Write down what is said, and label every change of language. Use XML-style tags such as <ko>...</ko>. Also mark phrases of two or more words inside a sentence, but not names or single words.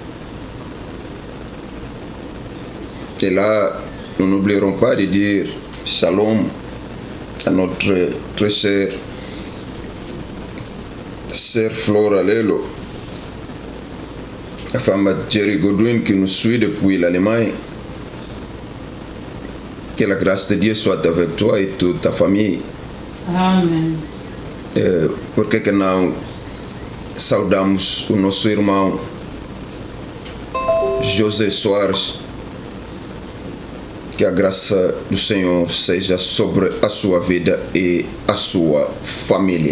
<fr>Et là, nous n'oublierons pas de dire shalom à notre très chère sœur Flora Lelo, la femme de Jerry Godwin qui nous suit depuis l'Allemagne. Que la grâce de Dieu soit avec toi et toute ta famille. Amen.</fr> <pt>Porque que não saudamos o nosso irmão José Soares. Que a graça do Senhor seja sobre a sua vida e a sua família.</pt>